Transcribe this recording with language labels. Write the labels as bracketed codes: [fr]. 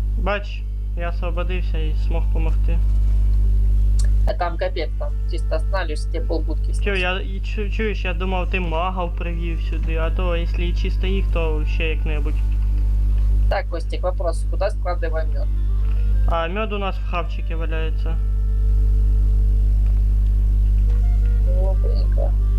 [uk] Бач, я освободився і змог помогти. [ru] А там капец, там чисто останавливаешь, тебе полбудки [uk] Чё, чуєш, я думав, ти магов привів сюди, а то якщо і чисто їх, то ще як-небудь. [ru] Так, Костик, вопрос. Куда складываем мед? [uk] А мед у нас в хавчике валяється. Опанька.